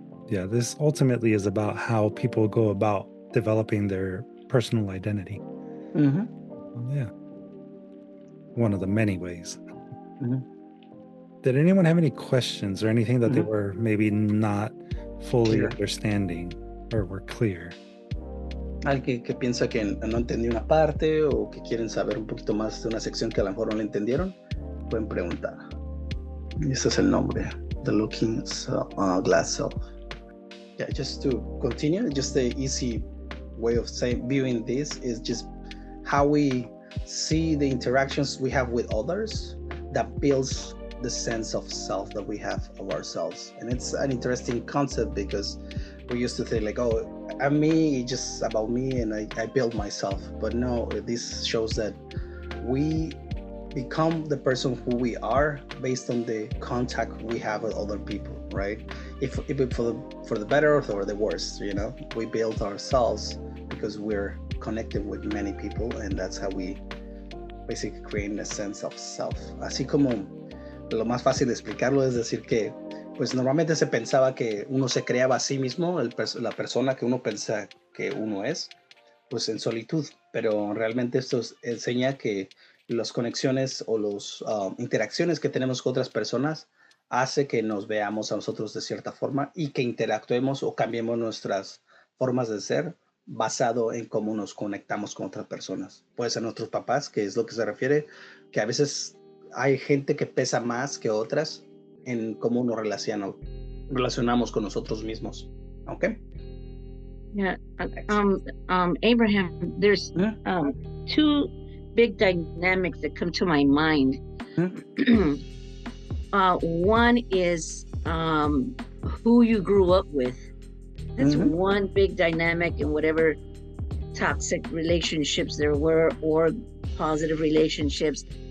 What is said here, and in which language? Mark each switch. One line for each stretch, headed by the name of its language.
English: Yeah, this ultimately is about how people go about developing their personal identity. Yeah. One of the many ways. Did anyone have any questions or anything that they were maybe not fully understanding or were clear?
Spanish: Alguien que piensa que no entendió una parte o que quieren saber un poquito más de una sección que a lo mejor no le entendieron, pueden preguntar. Y ese es el nombre, The Looking Glass Self.
English: Yeah, just to continue, just the easy way of viewing this is just how we see the interactions we have with others that builds the sense of self that we have of ourselves. And it's an interesting concept because we used to think like, oh, I'm me, just about me, and I build myself. But no, this shows that we become the person who we are based on the contact we have with other people, right? If for the better or for the worse, you know, we build ourselves because we're connected with many people, and that's how we basically create a sense of self.
Spanish: Así como lo más fácil de explicarlo es decir que pues normalmente se pensaba que uno se creaba a sí mismo, la persona que uno piensa que uno es, pues en solitud, pero realmente esto enseña que las conexiones o las interacciones que tenemos con otras personas hace que nos veamos a nosotros de cierta forma y que interactuemos o cambiemos nuestras formas de ser basado en cómo nos conectamos con otras personas. Puede ser nuestros papás, que es lo que se refiere, que a veces hay gente que pesa más que otras en cómo nos relacionamos con nosotros mismos. ¿Ok?
English: Yeah. Abraham, there's two big dynamics that come to my mind. One is who you grew up with. That's one big dynamic in whatever toxic relationships there were or positive relationships.